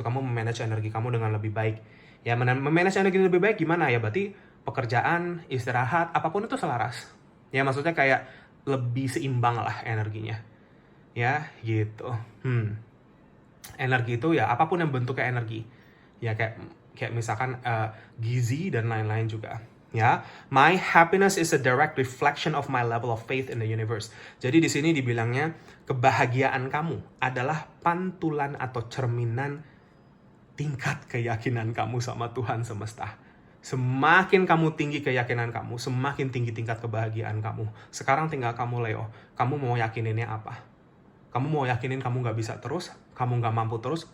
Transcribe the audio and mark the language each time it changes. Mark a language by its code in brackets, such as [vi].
[id] Kamu memanage energi kamu dengan lebih baik. Ya, memanage energi lebih baik gimana ya? Berarti pekerjaan, istirahat, apapun itu selaras. Ya, maksudnya kayak lebih seimbang lah energinya. Ya, gitu. Energi itu ya apapun yang bentuknya energi. Ya, kayak misalkan gizi dan lain-lain juga. [en] Ya, my happiness is a direct reflection of my level of faith in the universe. [id] Jadi di sini dibilangnya kebahagiaan kamu adalah pantulan atau cerminan tingkat keyakinan kamu sama Tuhan semesta. Semakin kamu tinggi keyakinan kamu, semakin tinggi tingkat kebahagiaan kamu. Sekarang tinggal kamu, Leo. Kamu mau yakininnya apa? Kamu mau yakinin kamu nggak bisa terus? Kamu nggak mampu terus?